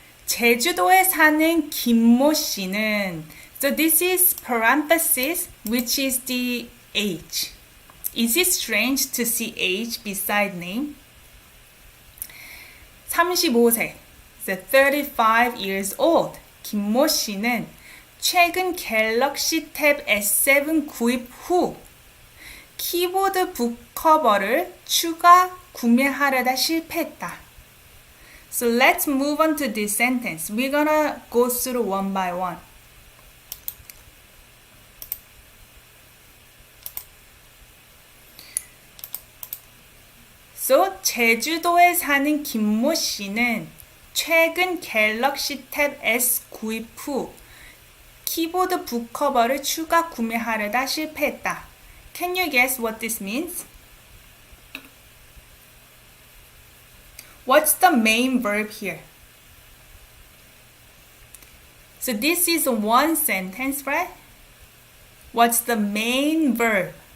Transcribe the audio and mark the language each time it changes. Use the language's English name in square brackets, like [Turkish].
[Korean] 제주도에 사는 김모 씨는. [English] So this is parenthesis, which is the age. Is it strange to see age beside name? 35세. So 35 years old. [Korean] 김모 씨는 최근 갤럭시 탭 S7 구입 후 키보드 북커버를 추가 구매하려다 실패했다. [English] So let's move on to this sentence. We're gonna go through one by one. [Korean] So 제주도에 사는 김모 씨는 최근 갤럭시 탭 S 구입 후 키보드 북커버를 추가 구매하려다 실패했다. [English] Can you guess what this means? What's the main verb here? So this is one sentence, right? What's the main verb?